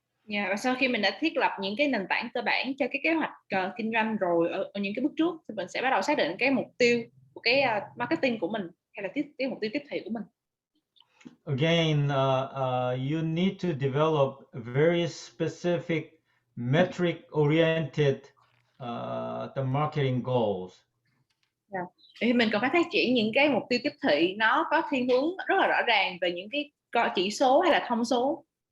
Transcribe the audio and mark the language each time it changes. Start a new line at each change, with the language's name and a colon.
Vietnamese: Yeah, và sau khi mình đã thiết lập những cái nền tảng cơ bản cho cái kế hoạch kinh doanh rồi ở những cái bước trước, thì mình sẽ bắt đầu xác định cái mục tiêu của cái marketing của mình, hay là cái mục tiêu tiếp thị của mình.
English: Again, you need to develop very specific metric-oriented the marketing goals. Yeah.
Vietnamese: Thì mình cần phải phát triển những cái mục tiêu tiếp thị nó có thiên hướng rất là rõ ràng về những cái chỉ số hay là thông số.